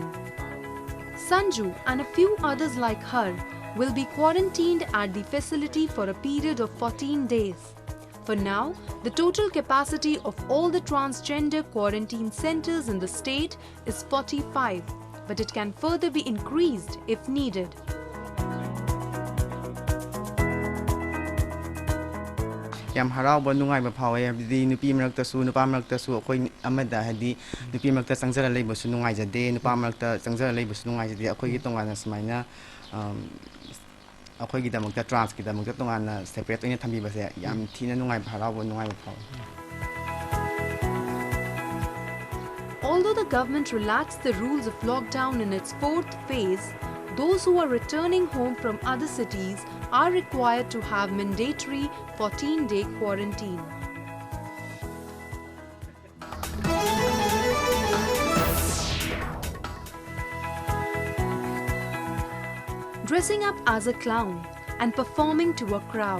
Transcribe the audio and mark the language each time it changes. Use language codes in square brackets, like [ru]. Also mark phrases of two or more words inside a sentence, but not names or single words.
[en] Sanju and a few others like her will be quarantined at the facility for a period of 14 days. For now, the total capacity of all the transgender quarantine centers in the state is 45, but it can further be increased if needed. [mni] Yam haraw nungai ba phaw di nupi marakta su nupa marakta su akhoi amada hadi nupi marakta sangjara lei basu nungai jade nupa marakta sangjara lei basu nungai jade akhoi gi tongana smaina akhoi gi damakta trans gi damakta tongana separate oina thambi base yam thina nungai haraw nungai ba phaw. [en] Although the government relaxed the rules of lockdown in its fourth phase, those who are returning home from other cities are required to have mandatory 14-day quarantine. Dressing up as a clown and performing to a crowd.